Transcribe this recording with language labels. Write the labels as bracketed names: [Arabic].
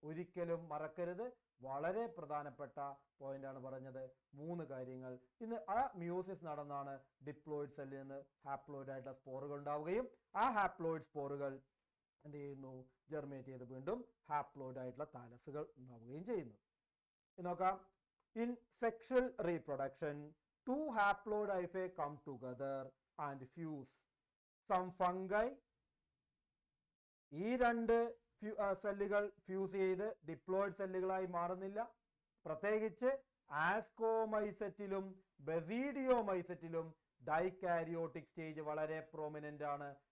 [Malayalam] ഒരിക്കലും മറക്കരുത്, വളരെ പ്രധാനപ്പെട്ട പോയിന്റ് ആണ് പറഞ്ഞത്. 3 കാര്യങ്ങൾ. ഇന്ന് ആ മിയോസിസ് നടന്നാണ് ഡിപ്ലോയിഡ് സെല്ലിൽ നിന്ന് ഹാപ്ലോയിഡ് ആയിട്ടുള്ള സ്പോറുകൾ ഉണ്ടാവുകയും ആ ഹാപ്ലോയിഡ് സ്പോറുകൾ എന്ത് ചെയ്യുന്നു? ജെർമിനേറ്റ് ചെയ്ത് വീണ്ടും ഹാപ്ലോയിഡ് ആയിട്ടുള്ള താലസുകൾ ഉണ്ടാവുകയും ചെയ്യുന്നു. നോക്കാം. [English] In sexual reproduction 2 haploid hyphae come together and fuse. Some fungi [Malayalam] ഈ 2 സെല്ലുകൾ ഫ്യൂസ് ചെയ്ത് ഡിപ്ലോയിഡ് സെല്ലുകളായി മാറുന്നില്ല. പ്രത്യേകിച്ച് ആസ്കോമൈസെറ്റിലും ബെസീഡിയോമൈസെറ്റിലും ഡൈകാരിയോട്ടിക് സ്റ്റേജ് വളരെ പ്രോമിനന്റ് ആണ്.